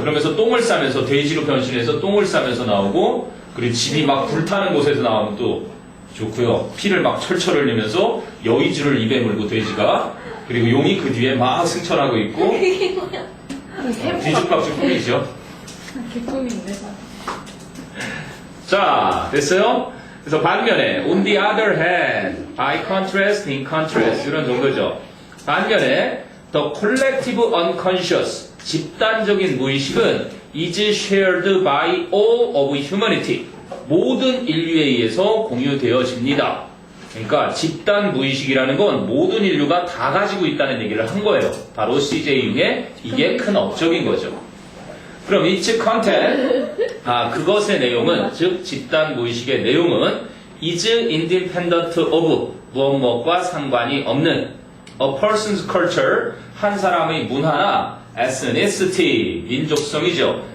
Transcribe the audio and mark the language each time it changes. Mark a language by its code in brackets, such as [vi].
[ko] 그러면서 똥을 싸면서 돼지로 변신해서 똥을 싸면서 나오고, 그리고 집이 막 불타는 곳에서 나오면 또 좋고요. 피를 막 철철 흘리면서 여의주를 입에 물고 돼지가, 그리고 용이 그 뒤에 막 승천하고 있고, 뒤죽박죽 꿈이죠. 개꿈인데. 자, 됐어요? 그래서 반면에 [en] on the other hand, by contrast, in contrast [ko] 이런 정도죠. 반면에 [en] the collective unconscious, [ko] 집단적인 무의식은 [en] is shared by all of humanity, [ko] 모든 인류에 의해서 공유되어집니다. 그러니까 집단 무의식이라는 건 모든 인류가 다 가지고 있다는 얘기를 한 거예요. 바로 CJ 융의 이게 큰 업적인 거죠. 그럼 [en] its content, [ko] 그것의 내용은, 즉 집단 무의식의 내용은 [en] is independent of, [ko] 무엇과 상관이 없는 [en] a person's culture, [ko] 한 사람의 문화나 ethnicity, 민족성이죠.